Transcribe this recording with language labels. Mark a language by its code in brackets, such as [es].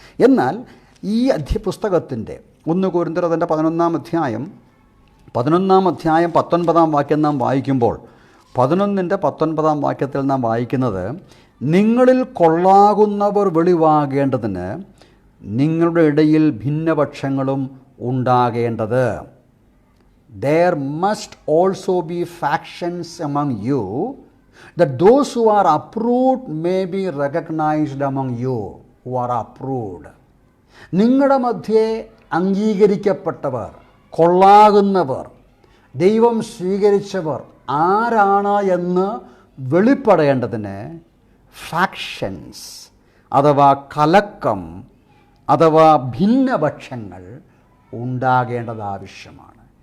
[ml] എന്നാൽ ഈ പുസ്തകത്തിൻ്റെ 1 കൊരിന്ത്യർ അതിൻ്റെ 11-ാം അധ്യായം 19-ാം വാക്യം നാം വായിക്കുമ്പോൾ 11-ന്റെ 19-ാം വാക്യത്തിൽ നാം വായിക്കുന്നത്, നിങ്ങളിൽ കൊള്ളാകുന്നവർ വെളിവാകേണ്ടതിന് നിങ്ങളുടെ ഇടയിൽ ഭിന്നപക്ഷങ്ങളും ഉണ്ടാകേണ്ടത്. [en] There must also be factions among you, that those who are approved may be recognized among you who are approved. [ml] നിങ്ങളുടെ മധ്യേ അംഗീകരിക്കപ്പെട്ടവർ, കൊള്ളാകുന്നവർ, ദൈവം സ്വീകരിച്ചവർ ആരാണ് എന്ന് വെളിപ്പെടേണ്ടതിന് ഫാക്ഷൻസ് അഥവാ കലക്കം അഥവാ ഭിന്നപക്ഷങ്ങൾ ഉണ്ടാകേണ്ടത് ആവശ്യമാണ്.